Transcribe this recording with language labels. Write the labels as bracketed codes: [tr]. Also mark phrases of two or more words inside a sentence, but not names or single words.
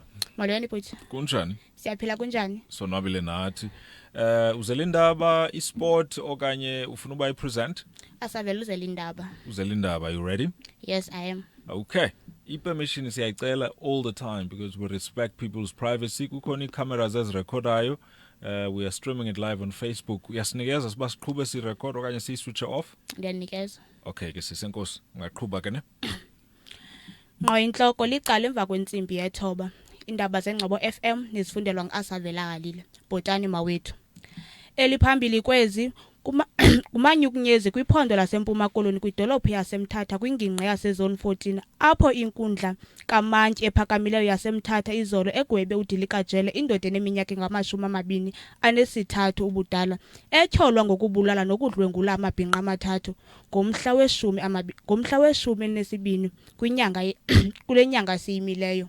[xh] Molweni bhuti. Kunjani? Siyaphila kunjani? Sonwabile nathi. Uzela indaba isport okanye ufuna uba ipresent? Asavela uzela indaba. Uzela indaba, [en] you ready? Yes, I am. Okay. [xh] I-permission siyayicela [en] all the time because we respect people's privacy. [xh] Kukhona i-cameras ezirekhodayo. [en] We are streaming it live on Facebook. [xh] Uyasinikeza siba siqhube si-record okanye si- [en] switch off? [xh] Ngiyanikeza. Okay, ke sisenkosi. Ungaqhubha ke ne? Ngqo inhloko licala emva kwentsimbi yethoba. Indaba zeNgcobo FM nizifundelwa ngu-Asavela Kalile. Bhotani mawethu. Eliphambili kwezi umanyukunyezi kwiphondo lasempuma koloni kwidolophu yasemthatha kwingingqi yasezone 14 apho inkundla kamantyi ephakamileyo yasemthatha izolo egwebe udilikajele indoda eneminyaka engama-23 ubudala etyholwa ngokubulala nokudlwengula amabhinqa amathathu ngomhla we-12 kule nyanga siyimileyo.